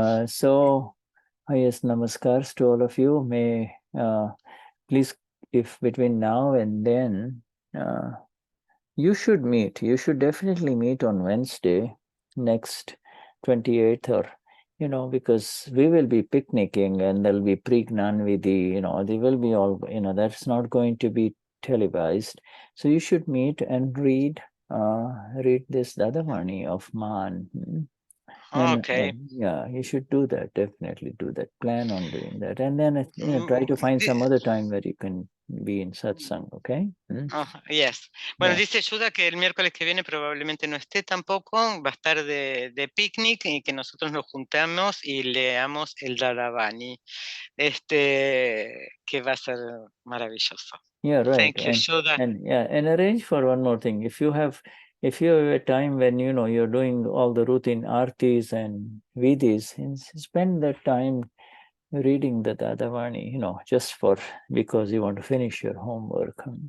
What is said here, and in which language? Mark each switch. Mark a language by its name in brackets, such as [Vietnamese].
[English] So, highest namaskars to all of you. May please, if between now and then, you should definitely meet on Wednesday, next 28th, or, because we will be picnicking and there'll be pre-Gnan Vidhi, they will be all, that's not going to be televised. So you should meet and read this Dadavani of Man. Okay. Yeah, you should do that. Definitely do that. Plan on doing that, and then try to find some other time where you can be in satsang. Okay. Yes. [Spanish] Bueno, dice Shuddha que el miércoles que viene probablemente no esté tampoco, va a estar de picnic y que nosotros nos juntamos y leamos el Dadavani, que va a ser maravilloso. [English] Yeah, right. Thank you, Shuddha. And arrange for one more thing. If you have a time when you're doing all the routine artis and vidis, spend that time reading the Dadavani, just because you want to finish your homework.